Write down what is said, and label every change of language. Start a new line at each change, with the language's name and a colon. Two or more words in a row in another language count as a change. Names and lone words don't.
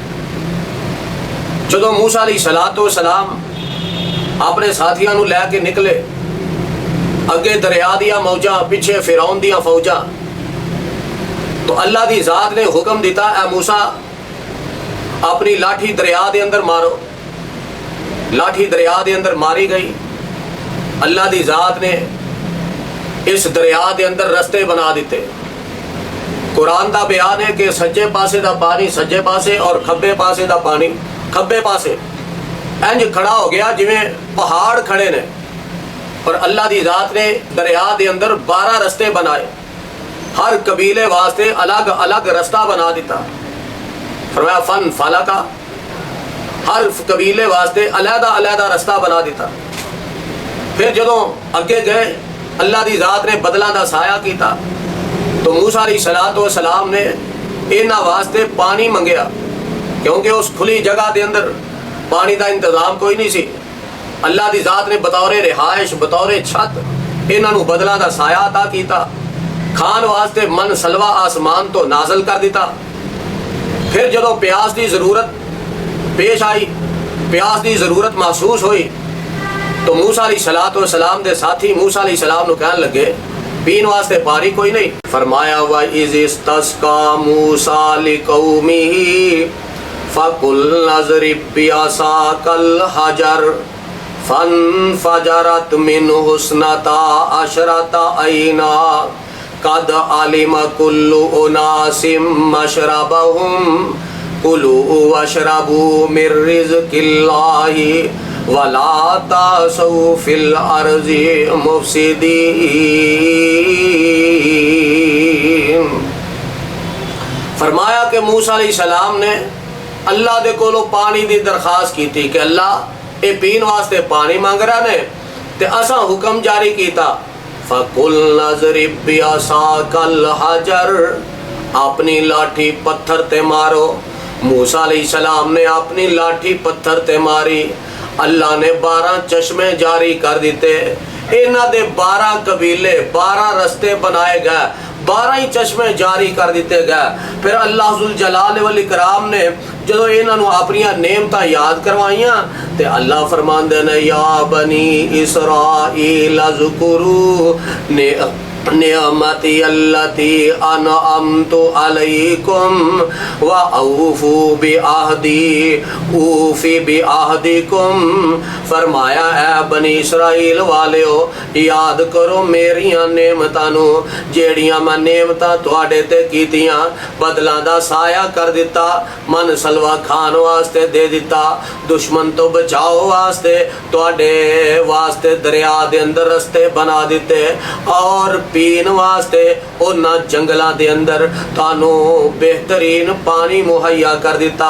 Punjabi: جدو موسیٰ
Arabic: علیہ السلام
Punjabi: اپنے ساتھیاں نو لے کے نکلے، اگے دریا دیا موجاں، پیچھے فرعون دیا فوجاں، تو اللہ دی ذات نے حکم دیتا اے موسیٰ اپنی لاٹھی دریا دے اندر مارو۔ لاٹھی دریا دے اندر ماری گئی۔ اللہ دی ذات نے اس دریا دے اندر رستے بنا دیتے۔ قرآن دا بیان ہے کہ سجے پاسے دا پانی سجے پاسے اور کھبے پاسے دا پانی کھبے پاسے انج کھڑا ہو گیا جویں پہاڑ کھڑے نے، اور اللہ دی ذات نے دریا دے اندر 12 رستے بنائے، ہر قبیلے واسطے الگ الگ رستہ بنا دیتا۔ فرمایا
Arabic: فن فلکا،
Punjabi: ہر قبیلے واسطے علیحدہ علیحدہ رستہ بنا دیتا۔ پھر جدوں اگے گئے اللہ دی ذات نے بدلاں دا سایہ کیتا، تو موسیٰ
Arabic: علیہ السلام
Punjabi: نے انہاں واسطے پانی منگیا، کیونکہ اس کھلی جگہ دے اندر پانی دا انتظام کوئی نہیں سی۔ اللہ دی ذات نے بطور رہائش، بطور چھت انہاں نو بدلاں دا سایہ عطا کیتا، کھان واسطے من سلوا آسمان تو نازل کر دیتا۔ پھر جدوں پیاس دی ضرورت پیش آئی، پیاس دی ضرورت محسوس ہوئی، تو موسیٰ
Arabic: علیہ السلام
Punjabi: دے ساتھی موسیٰ
Arabic: علیہ السلام
Punjabi: نو کہنے لگے پین واسطے پانی کوئی نہیں۔
Arabic: فرمایا وَإِذِ اسْتَسْقَىٰ مُوسَىٰ لِقَوْمِهِ فَقُلْنَا اضْرِب بِّعَصَاكَ الْحَجَرَ فَانفَجَرَتْ مِنْهُ اثْنَتَا عَشْرَةَ عَيْنًا قَدْ عَلِمَ كُلُّ أُنَاسٍ مَّشْرَبَهُمْ كُلُوا وَاشْرَبُوا مِن رِّزْقِ اللَّهِ وَلَا تَعْثَوْا فِي الْأَرْضِ مُفْسِدِينَ۔
Punjabi: فرمایا کہ موسیٰ
Arabic: علیہ السلام
Punjabi: نے اللہ دے کولو پانی دی درخواست کی تھی کہ اللہ اے پین واسطے پانی مانگ رہا نے، تے اساں حکم جاری کیتا
Arabic: فَقُلْنَا اضْرِب بِّعَصَاكَ الْحَجَرَ،
Punjabi: اپنی لاٹھی پتھر تے مارو۔ موسیٰ
Arabic: علیہ السلام
Punjabi: نے اپنی لاٹھی پتھر تے ماری، اللہ نے 12 چشمے جاری کر دیتے۔ انہاں دے 12 قبیلے 12 رستے بنائے گئے، 12 ہی چشمے جاری کر دیتے گئے۔ پھر اللہ ذوالجلال والاکرام نے جدو انہاں نو اپنی نعمتاں یاد کروائیاں، تے اللہ فرماندے نے
Arabic: یا بنی اسرائیل اذکروا نعمتی التی انعمت علیکم واوفوا بعہدی اوف بعہدکم۔
Punjabi: فرمایا اے بنی اسرائیل والیو یاد کرو میریاں نعمتاں نو جیڑیاں میں نعمتاں تواڈے تے کیتیاں، بدلاں دا سایہ کر دیتا، من سلوا کھان واسطے دے دیتا، دشمن تو بچاؤ واسطے تواڈے واسطے دریا دے اندر رستے بنا دیتے، اور پین واسطے انہاں جنگلاں دے اندر تانوں بہترین پانی مہیا کر دیتا.